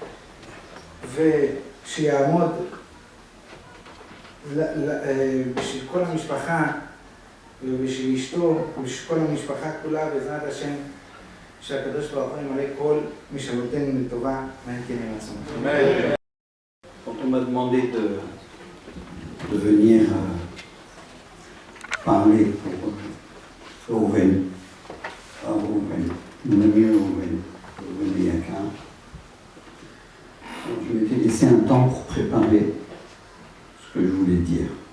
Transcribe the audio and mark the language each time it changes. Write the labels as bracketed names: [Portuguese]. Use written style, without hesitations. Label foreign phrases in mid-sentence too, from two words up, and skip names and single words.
[Hebrew] ושיעמוד בשביל כל המשפחה ובשביל אשתו ובשביל כל המשפחה כולה, בעזרת השם שהקדוש ברוך הוא ימלא כל משאלותינו לטובה, אמן כן יהי רצון. [French] Quand on m'a demandé de venir parler pour Reuven, mon ami Reuven Yaka, je m'étais laissé un temps pour préparer ce que je voulais dire.